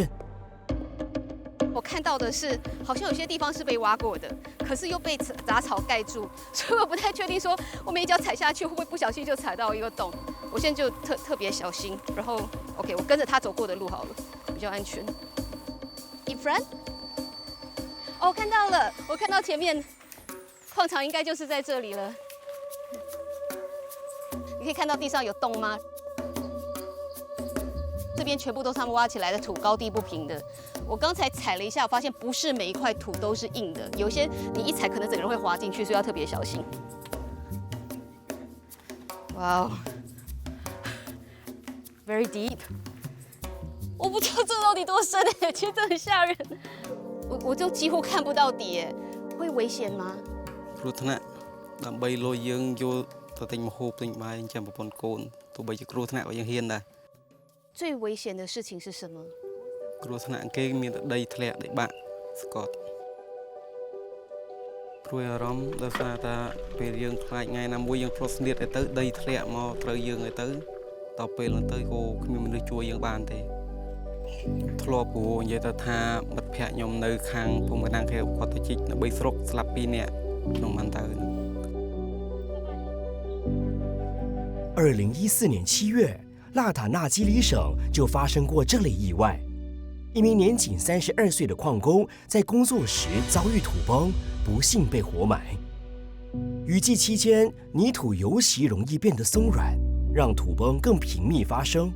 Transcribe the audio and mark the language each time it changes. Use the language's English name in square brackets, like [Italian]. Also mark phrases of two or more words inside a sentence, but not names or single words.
[Chinese] 我看到的是，好像有些地方是被挖过的，可是又被杂草盖住，所以我不太确定说我们一脚踩下去会不会不小心就踩到一个洞。我现在就特别小心，然后 OK， 我跟着他走过的路好了，比较安全。 [English] In front？ [Chinese] 哦，看到了，我看到前面矿场应该就是在这里了。你可以看到地上有洞吗？这边全部都是他们挖起来的土，高低不平的。我刚才踩了一下，我发现不是每一块土都是硬的，有些你一踩可能整个人会滑进去，所以要特别小心。哇哦 ， [English] very deep。 [Chinese] 我不知道这到底多深哎，其实这很吓人。我就几乎看不到底哎，会危险吗？ [Khmer] គ្រោះថ្នាក់ដើម្បីលុយយើងយកទៅទិញម្ហូបទិញបាយចាំប្រពន្ធកូនទោះបីជាគ្រោះថ្នាក់ក៏យើងហ៊ានដែរ [Chinese] 最危险的事情是什么？ [Khmer] គ្រោះថ្នាក់គេមានតែដីធ្លាក់ដីបាក់ស្កត់ព្រួយអារម្មណ៍ដោយសារតែពេលយើងខ្លាចថ្ងៃណាមួយយើងផ្លត់ស្នៀតទៅដីធ្លាក់មកត្រូវយើងទៅដល់ពេលហ្នឹងទៅក៏គ្មានមនុស្សជួយយើងបានទេធ្លាប់ព្រោះនិយាយទៅថាមិត្តភ័ក្ដិខ្ញុំនៅខាងភូមិកណ្ដាលខេត្តគាត់ទៅជីកនៅ3ស្រុកស្លាប់2នាក់ក្នុងបានទៅ [Chinese] 2014 年7月，腊塔纳基里省就发生过这类意外。一名年仅32岁的矿工在工作时遭遇土崩，不幸被活埋。雨季期间，泥土尤其容易变得松软，让土崩更频密发生。